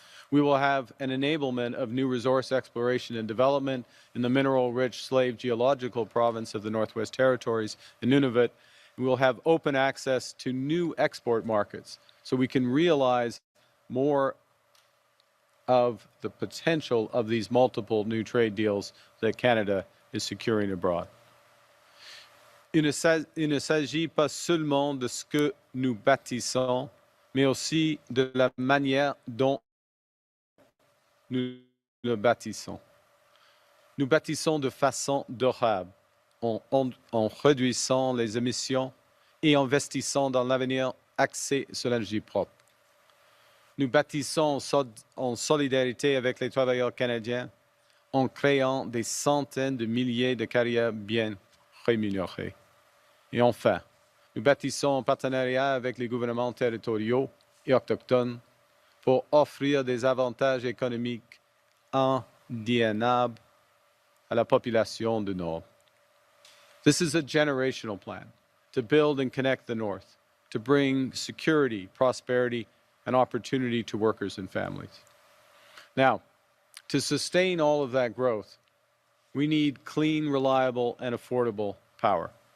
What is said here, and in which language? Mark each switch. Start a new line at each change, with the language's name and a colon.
English: We will have an enablement of new resource exploration and development in the mineral-rich slave geological province of the Northwest Territories in Nunavut. We will have open access to new export markets so we can realize more of the potential of these multiple new trade deals that Canada is securing abroad.
French: Il ne s'agit pas seulement de ce que nous bâtissons, mais aussi de la manière dont nous le bâtissons. Nous bâtissons de façon durable, en réduisant les émissions et investissant dans l'avenir axé sur l'énergie propre. Nous bâtissons en solidarité avec les travailleurs canadiens, en créant des centaines de milliers de carrières bien rémunérées. Et enfin, nous bâtissons en partenariat avec les gouvernements territoriaux et autochtones pour offrir des avantages économiques indéniables à la population du Nord.
English: This is a generational plan to build and connect the North, to bring security, prosperity, and opportunity to workers and families. Now, to sustain all of that growth, we need clean, reliable, and affordable power.